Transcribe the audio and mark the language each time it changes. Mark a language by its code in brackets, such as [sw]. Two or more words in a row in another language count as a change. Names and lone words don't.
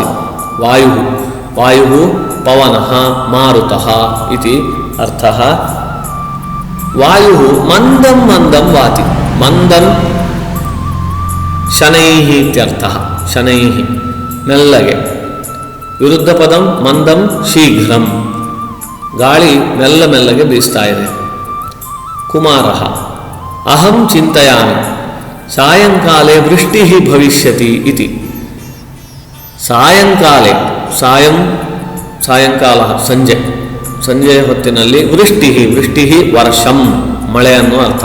[sa] वायुः पवनः मारुतः इति अर्थः। वायुः मन्दं मन्दं वाति। मन्दं शनैः इत्यर्थः। शनैः मेल्लगे। विरुद्धपदं मन्दं शीघ्रं। [kn] ಗಾಳಿ ಮೆಲ್ಲ ಮೆಲ್ಲಗೆ ಬೀಸ್ತಾ ಇದೆ। [sa] ಕುಮಾರः, ಅಹಂ ಚಿಂತಯಾಮಿ ಸಾಯಂಕಾಲೆ ವೃಷ್ಟಿಃ ಭವಿಷ್ಯತಿ ಇತಿ। [kn] ಸಾಯಂಕಾಲೆ, ಸಾಯಂಕಾಲ ಸಂಜೆಯ ಹೊತ್ತಿನಲ್ಲಿ [sa] ವೃಷ್ಟಿಃ ವರ್ಷಂ, [kn] ಮಳೆ ಅನ್ನೋ ಅರ್ಥ।